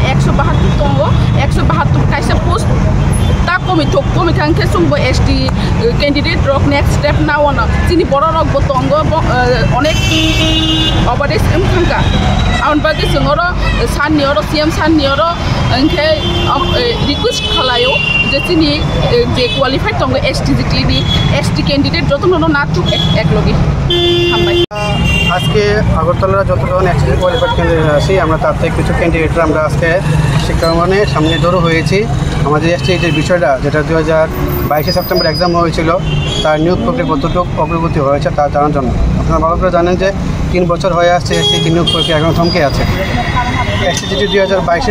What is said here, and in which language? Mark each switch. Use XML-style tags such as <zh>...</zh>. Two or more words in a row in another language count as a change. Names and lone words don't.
<trp>172 दङ 172 कायसा पोस्ट ता कमी थांखे सुंबो</trp> <en>ST candidate</en> <trp>रक</trp> <en>next step</en> <trp>नावना जिनि बर रक बतंग अनेक अबादेस एमखांगा आउन बागे जोंरो साननियर सीएम साननियर अंखे रिक्वेस्ट खालायो जे जिनि जे क्वालिफाइड दङ एसटीजीटी नि</trp> <en>ST candidate</en> <trp>जतनो नाथु एक लगे हामबाय</trp> <bn>আজকে আগরতলা যতজন</bn> <en>ST qualified candidate</en> <bn>আছি আমরা তার থেকে কিছু ক্যান্ডিডেটরা আমরা আজকে শিক্ষাঙ্গনে সামনে জড়ো হয়েছি আমাদের এসটিজির বিষয়টা যেটা 2022 সেপ্টেম্বর এক্সাম হয়েছিল তার নিয়োগ প্রক্রিয়া কতটুকু অগ্রগতি হয়েছে তা জানার জন্য আপনারা ভালো করে জানেন যে 3 বছর হয়ে আসছে এসটিজি নিয়োগ প্রক্রিয়া এখন থমকে আছে এসটিজি 2022</bn>